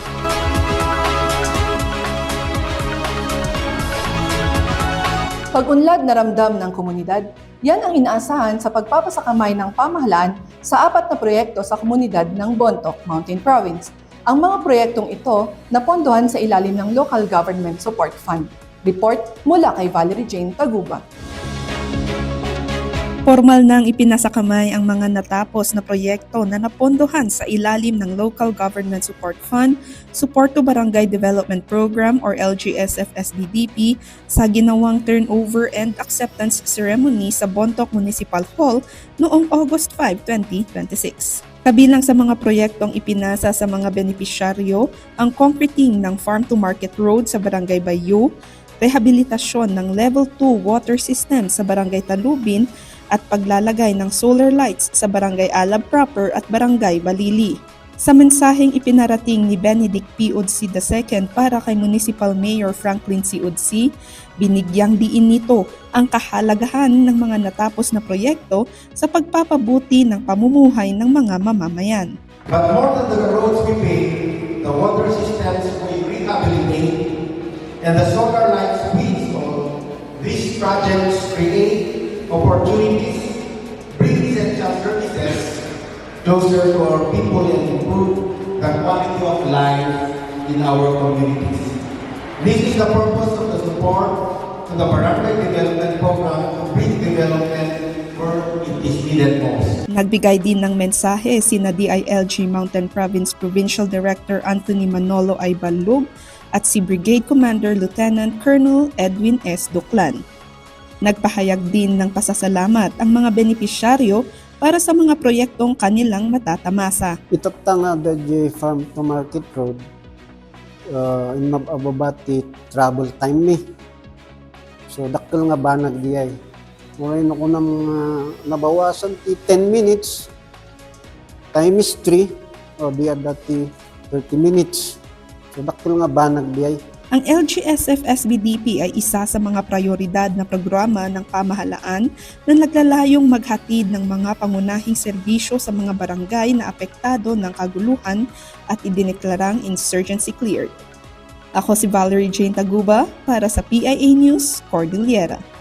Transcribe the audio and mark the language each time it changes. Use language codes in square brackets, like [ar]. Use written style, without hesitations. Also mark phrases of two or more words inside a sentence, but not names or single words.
[tl] Pag-unlad na ramdam ng komunidad, yan ang inaasahan sa pagpapasakamay ng pamahalaan sa 4 na proyekto sa komunidad ng Bontoc Mountain Province. Ang mga proyektong ito napondohan sa ilalim ng Local Government Support Fund. Report mula kay Valerie Jane Taguba. Formal nang ipinasakamay ang mga natapos na proyekto na napondohan sa ilalim ng Local Government Support Fund, Support to Barangay Development Program or LGSF-SBDP sa ginawang [en] turnover and acceptance ceremony [tl] sa Bontoc Municipal Hall noong August 5, 2026. Kabilang sa mga proyektong ipinasa sa mga benepisyaryo ang concreting ng [en] farm-to-market road [tl] sa Barangay Bayo, rehabilitasyon ng Level 2 [en] water system [tl] sa Barangay Talubin, at paglalagay ng [en] solar lights [tl] sa Barangay Alab Proper at Barangay Balili. Sa mensaheng ipinarating ni Benedict P. Udsi II para kay Municipal Mayor Franklin C. Udsi, binigyang diin nito ang kahalagahan ng mga natapos na proyekto sa pagpapabuti ng pamumuhay ng mga mamamayan. [en] But more than the roads we pave, the water systems we rehabilitate, and the solar lights we install, these projects create opportunities, bring essential services closer to our people and improve the quality of life in our communities. This is the purpose of the support to the Barangay Development Program to bring development where it is needed most. [tl] Nagbigay din ng mensahe sina DILG Mountain Province Provincial Director Anthony Manolo Aybalug at si Brigade Commander Lieutenant Colonel Edwin S. Duclan. Nagpahayag din ng pasasalamat ang mga benepisyaryo para sa mga proyektong kanilang matatamasa. [ilo] Itaptang [en] the farm to market road [ilo] in mababati [en] travel time [ilo] ni. So dakkel nga banag diay. Murain ako ng nabawasan ti 10 minutes times 3 o diya dati 30 minutes. So dakkel nga banag diay. [tl] Ang LGSF-SBDP ay isa sa mga prioridad na programa ng pamahalaan na naglalayong maghatid ng mga pangunahing serbisyo sa mga barangay na apektado ng kaguluhan at idineklarang [en] insurgency cleared. [tl] Ako si Valerie Jane Taguba para sa PIA News, Cordillera.